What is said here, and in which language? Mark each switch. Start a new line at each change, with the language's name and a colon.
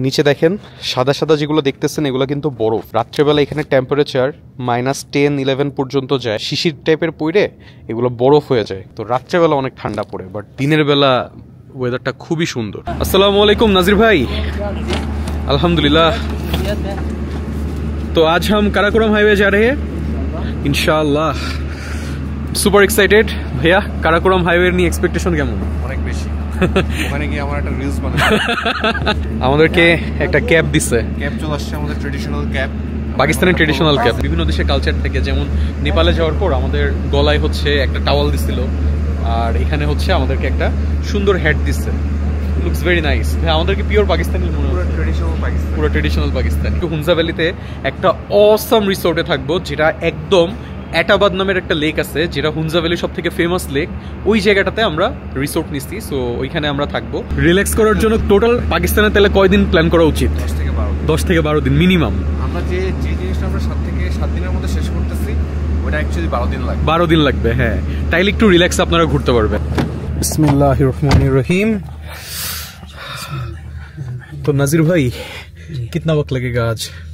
Bangla: নিচে দেখেন সাদা সাদা যেগুলো দেখতেছেন, এগুলো কিন্তু বরফ। রাত্রেবেলা এখানে টেম্পারেচার -10-11 পর্যন্ত যায়। শিশির টাইপের পড়ে এগুলো বরফ হয়ে যায়। তো রাত্রেবেলা অনেক ঠান্ডা পড়ে, বাট দিনের বেলা ওয়েদারটা খুবই সুন্দর।
Hindi: আসসালামু আলাইকুম नाजिर भाई। अल्हम्दुलिल्लाह। तो आज हम काराकोरम हाईवे जा रहे हैं इंशाल्लाह।
Bangla: সুপার এক্সাইটেড ভাইয়া। কারাকোরাম হাইওয়ে নিয়ে এক্সপেকটেশন কেমন? অনেক বেশি। ওখানে গিয়ে আমার একটা রিলস বানাবো। আমাদেরকে একটা ক্যাপ দিচ্ছে। ক্যাপ চলে আসছে, আমাদের ট্রেডিশনাল ক্যাপ, পাকিস্তানের ট্রেডিশনাল ক্যাপ। বিভিন্ন দেশের কালচার থেকে, যেমন নেপালে যাওয়ার পর আমাদের গলায় হচ্ছে একটা টাওয়াল দিছিল, আর এখানে হচ্ছে আমাদেরকে একটা সুন্দর হ্যাট দিচ্ছে। Looks very nice. ভাই আমাদেরকে পিওর পাকিস্তানি মনে হচ্ছে, পুরো ট্রেডিশনাল পাকিস্তানি। হুনজা ভ্যালিতে একটা অসাম রিসোর্টে থাকবো, যেটা একদম অ্যাটাবাদ নামের একটা লেক আছে, যেটা হুনজা ভ্যালির সব থেকে ফেমাস লেক। ওই জায়গাটাতে আমরা রিসোর্ট নিচ্ছি। সো ওইখানে আমরা থাকবো রিল্যাক্স করার জন্য। টোটাল পাকিস্তানে তাহলে কয়দিন প্ল্যান করা উচিত? 10 থেকে 12 দিন মিনিমাম। আমরা যে জিনিসটা আমরা 7 থেকে 7 দিনের মধ্যে শেষ করতেছি, ওটা অ্যাকচুয়ালি 12 দিন লাগবে। 12 দিন লাগবে, হ্যাঁ। তাইলে একটু রিল্যাক্স আপনারা ঘুরতে পারবেন। বিসমিল্লাহির রহমানির রহিম।
Hindi: तो नाजिर भाई कितना वक्त लगेगा आज?